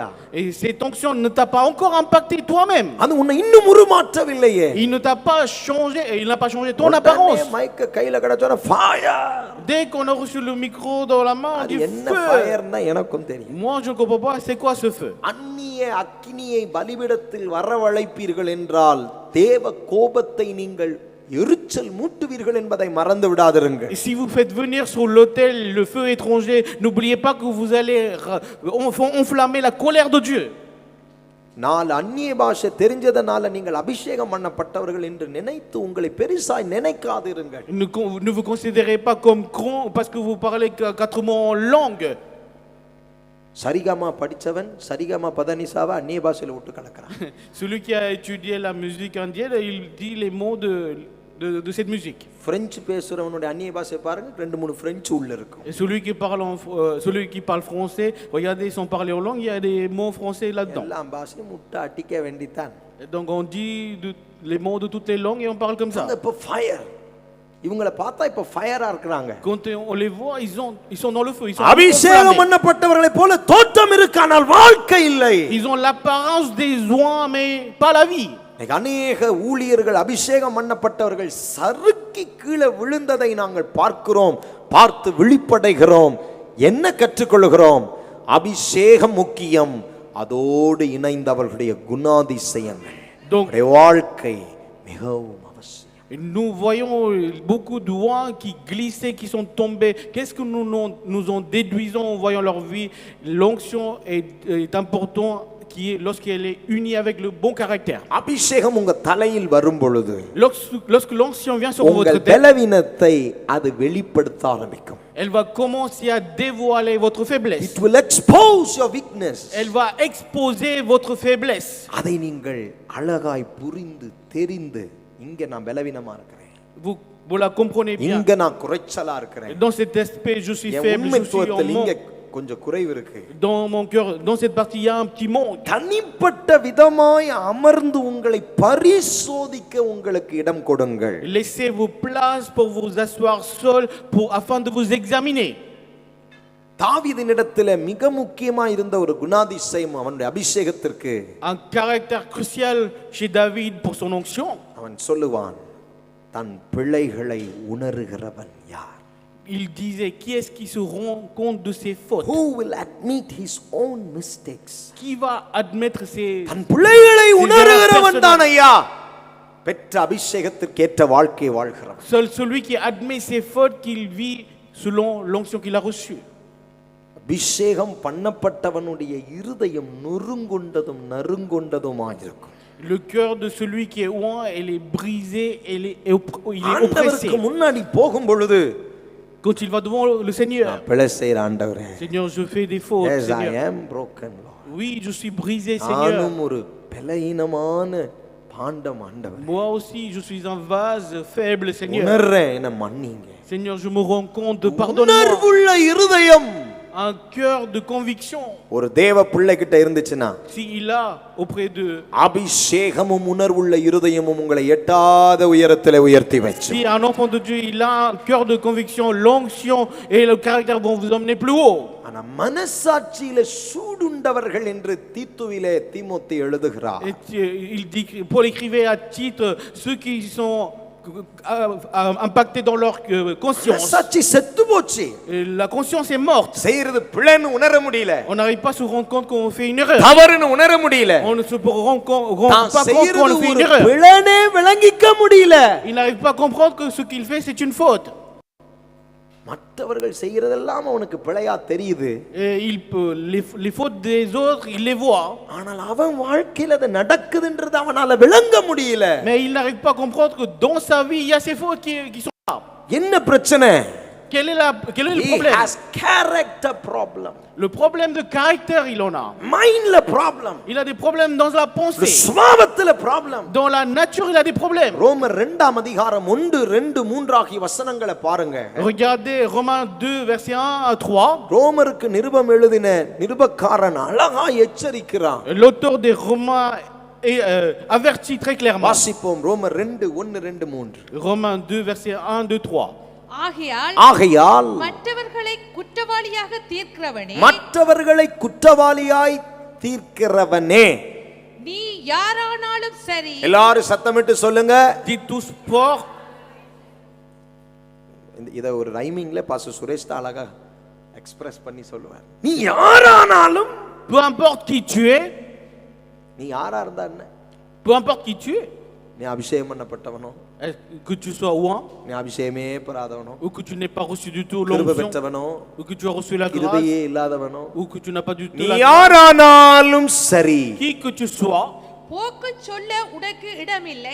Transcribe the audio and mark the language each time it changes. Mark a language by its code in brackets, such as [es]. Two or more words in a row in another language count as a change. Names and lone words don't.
[fr] Et cette onction ne t'a pas encore impacté toi-même. [ta] அது உன்னை இன்னும் உருமாற்றவில்லையே. [fr] Il ne t'a pas changé, il n'a pas changé ton apparence. [ta] மைக்க கையில கடச்சோன ஃபயர். [fr] Dès qu'on a reçu le micro dans la main, on [ta] அது [fr] dit [ta] என்ன [fr] feu. [ta] ஃபயர்னா எனக்கும் தெரியும். [fr] Moi je ne comprends pas, c'est quoi ce feu? [ta] அந்நிய அக்கினியை பலிபீடத்தில் வரவழைப்பீர்கள் என்றால் தேவ கோபத்தை நீங்கள் எரிச்சல் மூட்டுவீர்கள் என்பதை மறந்து விடாதிருங்கள். [fr] Si vous faites venir sur l'autel le feu étranger, n'oubliez pas que vous allez enflammer la colère de Dieu. [ta] நாலு அந்நிய பாஷை தெரிஞ்சதனால நீங்கள் அபிஷேகம் பண்ணப்பட்டவர்கள் என்று நினைத்து உங்களை பெரிசாய் நினைக்காதிருங்கள். [fr] Ne vous considérez pas comme grand parce que vous parlez quatre mots en langue. [ta] சரிகமா படிச்சவன் சரிகமா பதனிசாவை அந்நிய பாஷையில விட்டு கலக்குறான். [fr] Celui qui a étudié la musique indienne, il dit les mots de cette musique. [ta] பிரெஞ்சு பேசுறவனுடைய அந்நிய பாஷை பாருங்க, ரெண்டு மூணு பிரெஞ்சு உள்ள இருக்கும். [fr] Et celui qui parle français, regardez, sans parler en langue, il y a des mots français là-dedans. [ta] எல்லா பாஷையும் முட்டை அடிக்க வேண்டித்தான். [fr] Donc on dit les mots de toutes les langues et on parle comme ça. [ta] இப்ப ஃபயர், இவங்களை பார்த்தா இப்ப ஃபயரா இருக்காங்க. [fr] Quand on les voit, ils sont dans le feu, ils sont [ta] அபிஷேகம் பண்ணப்பட்டவர்களை போல தோற்றம் இருக்கு, ஆனால் வாழ்க்கை இல்லை. [fr] Ils ont l'apparence des oins mais pas la vie. [ta] அநேக ஊழியர்கள் அபிஷேகம் பண்ணப்பட்டவர்கள் சறுக்கி கீழே விழுந்ததை நாங்கள் பார்க்கிறோம், பார்த்து விழிப்படைகிறோம். என்ன கற்றுக்கொள்கிறோம்? அபிஷேகம் முக்கியம், அதோடு இணைந்தவர்களுடைய குணாதிசயங்கள் வாழ்க்கை மிகவும் அவசியம். [fr] Nous voyons beaucoup d'ouins qui glissaient, qui sont tombés. Qu'est-ce que nous en déduisons en voyant leur vie? L'onction est important lorsqu'elle est unie avec le bon caractère. [ta] அபிஷேகம் உங்க தலையில் வரும் பொழுது, [fr] lorsque l'onction vient sur votre tête, [ta] பலவீனத்தை அது வெளிப்படுத்த ஆரம்பிக்கும். [fr] Elle va commencer à dévoiler votre faiblesse. [en] It will expose your weakness. [fr] Elle va exposer votre faiblesse. [ta] அதை நீங்கள் அழகாய் புரிந்து தெரிந்து, இங்க நான் பலவீனமா இருக்கிறேன், [fr] vous la comprenez bien. [ta] இங்க நான் குறைச்சலா இருக்கிறேன், [fr] Dans cet aspect je suis faible, je suis en manque. [ta] கொஞ்சம் குறைவு இருக்கு. [fr] Dans mon cœur, dans cette partie, il y a un petit manque. [ta] தனிப்பட்ட விதமாய் அமர்ந்து உங்களை பரிசோதிக்க உங்களுக்கு இடம் கொடுங்கள். [fr] Laissez-vous place pour vous asseoir seul afin de vous examiner. [ta] தாவீதினிடத்தில் மிக முக்கியமாக இருந்த ஒரு குணாதிசயம் அவனுடைய அபிஷேகத்திற்கு, [fr] un caractère crucial chez David pour son onction. [ta] அவன் சொல்லுவான், தன் பிழைகளை உணர்கிறவன் யார்? [fr] Il disait, qui est-ce qui se rend compte de ses fautes? [en] Who will admit his own mistakes? [fr] Qui va admettre ses [ta] தன் பிழைகளை உணர்கிறவன் தான் ஐயா பெற்ற அபிஷேகத்திற்கேற்ற வாழ்க்கையை வாழ்கிறான். [fr] Seul celui qui admet ses fautes, qu'il vit selon l'onction qu'il a reçue. [ta] அபிஷேகம் பண்ணப்பட்டவனுடைய இருதயம் நொறுங்குண்டதும் நறுங்குண்டதுமாயிருக்கும். [fr] Le cœur de celui qui est ouant, elle est brisée, il est oppressé. [ta] ஆண்டவருக்கு முன்னாடி போகும் பொழுது [fr] Quand il va devant le Seigneur, [ta] பிழை செய்கிற ஆண்டவரே, [fr] Seigneur, je fais des fautes, [en] yes, I [fr] Seigneur. [en] am broken, Lord. [fr] Oui, je suis brisé, Seigneur. [ta] நானும் ஒரு பலவீனமான பாண்டம் ஆண்டவரே, [fr] Moi aussi, je suis un vase faible, Seigneur. [ta] உணர்றேன், என்ன மன்னிங்க. [fr] Seigneur, je me rends compte, pardonne-moi. [ta] உணர்வுள்ள இருதயம் [fr] Un cœur de conviction, [ta] ஒரு தேவ பிள்ளை கிட்ட இருந்துச்சுன்னா, [fr] s'il a auprès de... [ta] அபிஷேகமும் உணர்வுள்ள இருதயமும் உங்களை எட்டாத உயரத்திலே உயர்த்தி வச்சு. [fr] Si un enfant de Dieu, il a un cœur de conviction, l'onction et le caractère vont vous emmener plus haut. [ta] ஆனா மனசாட்சியில சூடுண்டவர்கள் என்று தீத்துவிலே தீமோத்தேயு எழுதுகிறார். [fr] Et il dit, Paul écrivait à titre ceux qui sont impactés dans leur conscience. [ta] மனசாட்சி செத்து போச்சு. [fr] Et la conscience est morte. [ta] செய்யறது பிழைன்னு உணர முடியல. [fr] On n'arrive pas à se rendre compte qu'on fait une erreur. [ta] தவறுன்னு உணர முடியல. [fr] On ne se rend pas compte qu'on fait une erreur. [ta] பிழைனே விளங்கிக்க முடியல. [fr] Il n'arrive pas à comprendre que ce qu'il fait c'est une faute. [ta] மற்றவர்கள் செய்யறதெல்லாம் அவனுக்கு பிழையா தெரியுது. [fr] Les fautes des autres, il les voit. [ta] ஆனால் அவன் வாழ்க்கையில அது நடக்குதுன்றது அவனால விளங்க முடியல. [fr] Mais il n'arrive pas à comprendre que dans sa vie il y a ces fautes qui sont là. [ta] என்ன பிரச்சனை? [fr] Quel est le [en] He [fr] problème? [en] has character problem. [fr] Le problème de caractère, il en a. [en] Mindல problem. [fr] Il a des problèmes dans la pensée. [ta] சுபாவத்துல problem. [fr] Dans la nature, il a des problèmes. [ta] ரோமர் 2 அதிகாரம் 1, 2, 3 ஆகிய வசனங்களை பாருங்க. [fr] Regardez Romains 2 verset 1 à 3. [ta] ரோமருக்கு நிருபம் எழுதின நிருபக்காரன் அழகா எச்சரிக்கிறான். [fr] L'auteur des Romains est averti très clairement. [ta] வாசிப்போம் ரோமர் 2, 1, 2, 3. [fr] Romains 2 verset 1, 2, 3. [ta] ஆகையால் மற்றவர்களை குற்றவாளியாக தீர்க்கிறவனே, மற்றவர்களை குற்றவாளியாய் தீர்க்கிறவனே, நீ யாரானாலும் சரி. எல்லாரும் சத்தமிட்டு சொல்லுங்க. [fr] Dites tous fort. [ta] இத ஒரு ரைமிங்ல பாஸ்டர் சுரேஷ் தான் அழகா எக்ஸ்பிரஸ் பண்ணி சொல்லுவார். நீ யாரானாலும், [fr] Peu importe qui tu es, [ta] நீ யாரா இருந்தா என்ன, [fr] peu importe qui tu es, [ta] நீ அபிஷேகம் பண்ணப்பட்டவனோ, [fr] que tu sois ouant, [ta] நீ அபிஷேகமே பெறாதவனோ, [fr] ou que tu n'aies pas reçu du tout [ta] கிருபை [fr] l'onction, [ta] பெற்றவனோ, [fr] ou que tu as reçu la grâce, [ta] கிருபையே இல்லாதவனோ, [fr] ou que tu n'as pas du tout [ta] நீ [fr] la grâce, [ta] யாரானாலும் சரி, [fr] qui que tu sois, [ta] போக்கு சொல்ல உனக்கு இடமில்லை.